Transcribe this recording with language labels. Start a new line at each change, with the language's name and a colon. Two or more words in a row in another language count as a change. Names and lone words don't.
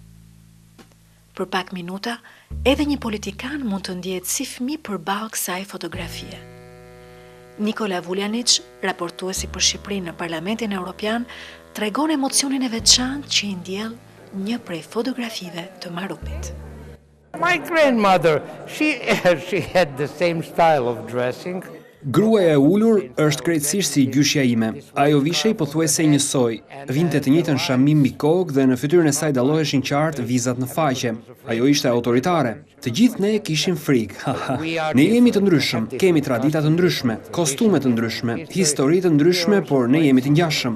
Albanian: Për pak minuta, edhe një politikan mund të ndjehet si fëmijë përballë kësaj fotografie. Nikola Vuljanić, raportuesi për Shqipërinë në Parlamentin Evropian, tregon emocionin e veçantë që i ndjell një prej fotografive të Marubit.
English: My grandmother, she had the same style of dressing.
Albanian: Gruaja e ulur është krejtësisht si gjyshja ime. Ajo vishej pothuajse njësoj. Vinte të njëjtën shamim mbi kokë dhe në fytyrën e saj dalloheshin qartë vizat në faqe. Ajo ishte autoritare. Të gjithë ne kishim frikë. Ne jemi të ndryshëm, kemi tradita të ndryshme, kostume të ndryshme, histori të ndryshme, por ne jemi të ngjashëm.